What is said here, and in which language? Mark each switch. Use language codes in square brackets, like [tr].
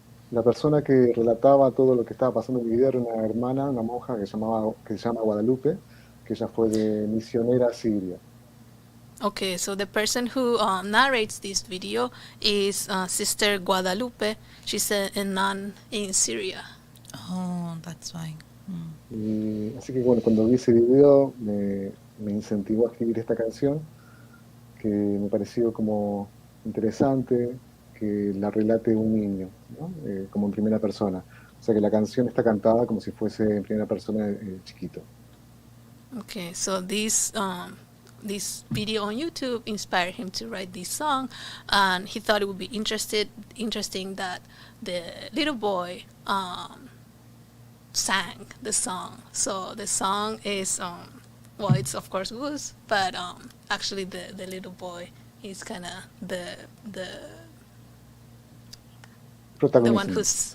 [es] La persona que relataba todo lo que estaba pasando en el video era una hermana, una monja que se llama Guadalupe, que ella fue de misionera a Siria. [en] Okay, so the person who narrates this video is Sister Guadalupe. She's a nun in Syria. Oh, that's why. [es] Y, así que bueno, cuando vi ese video me incentivó a escribir esta canción, que me pareció como interesante que la relate un niño, ¿no? Como en primera persona. O sea que la canción está cantada como si fuese en primera persona chiquito. [en] Okay, so this video on YouTube inspired him to write this song, and he thought it would be interesting that the little boy sang the song. So the song is well, it's of course Gus, but actually the little boy is kind of the one who's